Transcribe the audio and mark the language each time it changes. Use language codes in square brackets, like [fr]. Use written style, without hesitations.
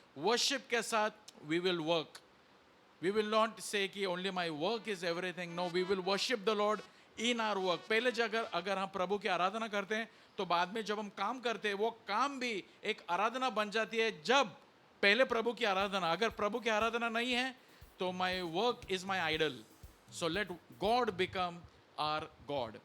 [en] Worship [hi] के साथ [en] we will work. We will not say कि only my work is everything. No, we will worship the Lord in our work. [hi] पहले अगर हम प्रभु की आराधना करते हैं तो बाद में जब हम काम करते हैं वो काम भी एक आराधना बन जाती है. जब पहले प्रभु की आराधना, अगर प्रभु की आराधना नहीं है तो [en] my work is my idol. So let God become our God.